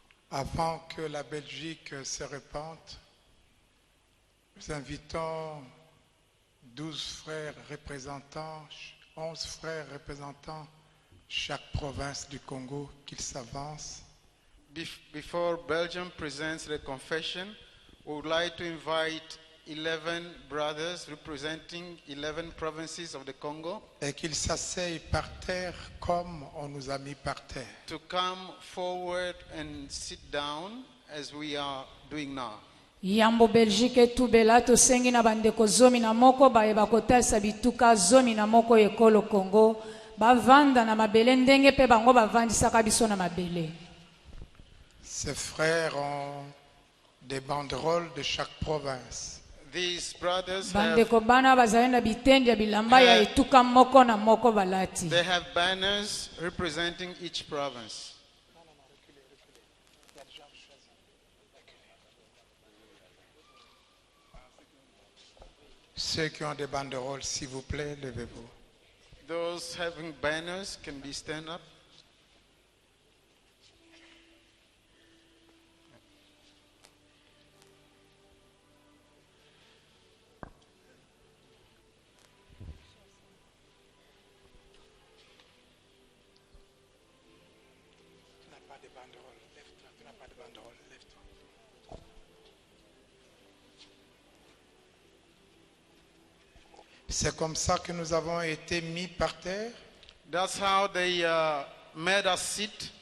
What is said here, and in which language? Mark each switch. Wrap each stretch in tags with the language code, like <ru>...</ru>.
<fr>avant que la Belgique se répande, nous invitons 12 frères représentants, 11 frères représentants chaque province du Congo qu'ils s'avancent.</fr> <en>Before Belgium presents the confession, we would like to invite 11 brothers representing 11 provinces of the Congo.</en> <fr>Et qu'ils s'asseyent par terre comme on nous a mis par terre.</fr> <en>To come forward and sit down as we are doing now.</en> <ln>Yambo Belgique tubela tosengi na bandeko zomi na moko bayeba kotalisa bituka zomi na moko ekolo Congo bavanda na mabele ndenge pe bango bavandisaka biso na mabele.</ln> <fr>Ces frères ont des banderoles de chaque province.</fr> <en>These brothers</en> <ln>bandeko bana bazali na bitendi ya bilamba ya etuka moko na moko balati.</ln> <en>they have banners representing each province.</en> <fr>Ceux qui ont des banderoles, s'il vous plaît, levez-vous.</fr> <en>Those having banners can be stand up.</en> <fr>Tu n'as pas de banderole, lève-toi. Tu n'as pas de banderole, lève-toi. C'est comme ça que nous avons été mis par terre.</fr> <en>That's how they made us sit.</en>